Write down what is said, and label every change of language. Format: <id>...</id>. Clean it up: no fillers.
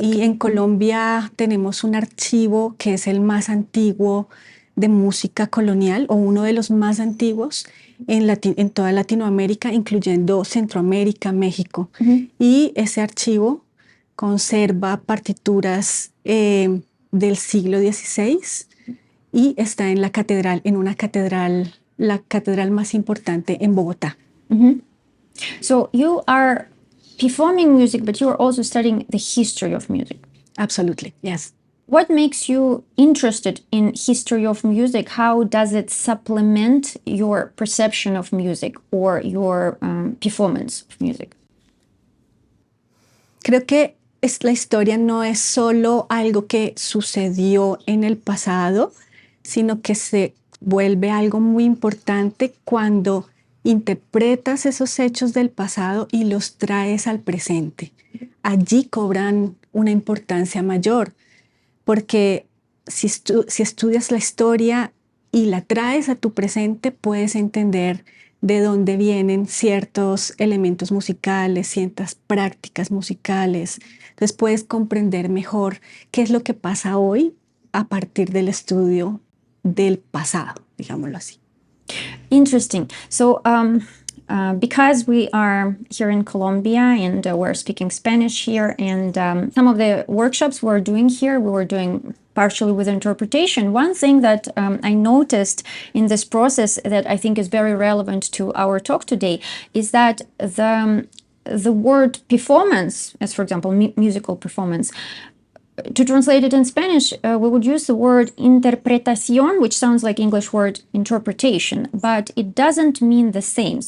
<es>Y en Colombia tenemos un archivo que es el más antiguo de música colonial, o uno de los más antiguos en toda Latinoamérica, incluyendo Centroamérica, México. Y ese archivo conserva partituras del siglo XVI y está en la catedral, la catedral más importante en Bogotá.</es> <en>So you are performing music, but you are also studying the history of music. Absolutely, yes. What makes you interested in history of music? How does it supplement your perception of music or your performance of music?</en> <es>Creo que la historia no es solo algo que sucedió en el pasado, sino que se vuelve algo muy importante cuando interpretas esos hechos del pasado y los traes al presente. Allí cobran una importancia mayor, porque si estudias la historia y la traes a tu presente, puedes entender de dónde vienen ciertos elementos musicales, ciertas prácticas musicales. Entonces puedes comprender mejor qué es lo que pasa hoy a partir del estudio del pasado, digámoslo así.</es> <en>Interesting. So, because we are here in Colombia and we're speaking Spanish here, and some of the workshops we're doing here, we were doing partially with interpretation. One thing that I noticed in this process that I think is very relevant to our talk today is that the word performance, as for example, musical performance, to translate it in Spanish, we would use the word interpretación, which sounds like English word interpretation, but it doesn't mean the same.</en>